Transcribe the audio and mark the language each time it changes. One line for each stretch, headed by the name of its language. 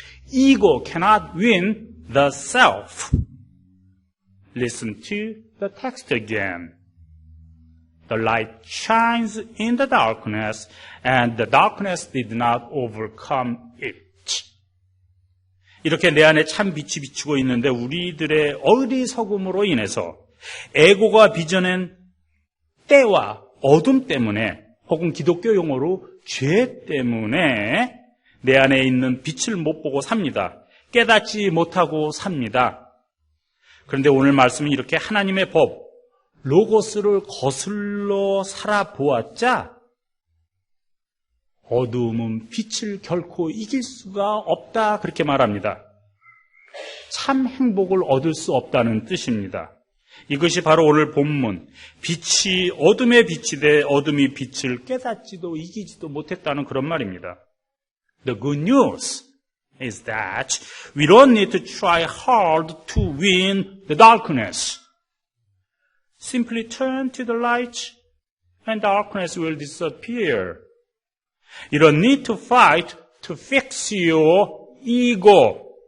English: Ego cannot win the self. Listen to the text again. The light shines in the darkness, and the darkness did not overcome it.
Korean: 이렇게 내 안에 참 빛이 비추고 있는데 우리들의 어리석음으로 인해서 에고가 빚어낸 때와 어둠 때문에 혹은 기독교 용어로 죄 때문에 내 안에 있는 빛을 못 보고 삽니다. 깨닫지 못하고 삽니다. 그런데 오늘 말씀은 이렇게 하나님의 법, 로고스를 거슬러 살아보았자 어두움은 빛을 결코 이길 수가 없다, 그렇게 말합니다. 참 행복을 얻을 수 없다는 뜻입니다. 이것이 바로 오늘 본문, 빛이 어둠의 빛이 돼 어둠이 빛을 깨닫지도 이기지도 못했다는 그런 말입니다.
English: The good news is that we don't need to try hard to win the darkness. Simply turn to the light and darkness will disappear. You don't need to fight to fix your ego.